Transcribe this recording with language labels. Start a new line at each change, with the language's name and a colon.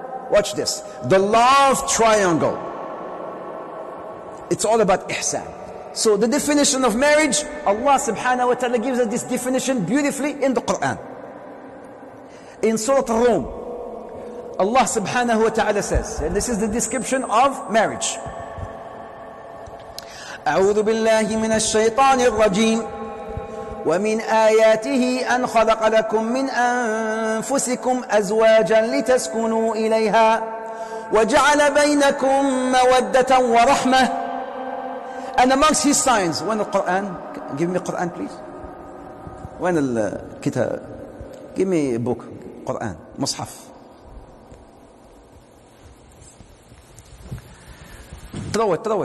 English: Watch this. The love triangle. It's all about ihsan. So the definition of marriage, Allah subhanahu wa ta'ala gives us this definition beautifully in the Quran. In Surah Al-Rum, Allah subhanahu wa ta'ala says, and this is the description of marriage.
Arabic: أعوذ بالله من الشيطان الرجيم ومن آياته أن خلق لكم من أنفسكم أزواجا لتسكنوا إليها وجعل بينكم مودة ورحمة.
English: And amongst his signs, when the Quran, give me Quran please. When the kitab, give me a book, Quran, Mus'haf. Throw it.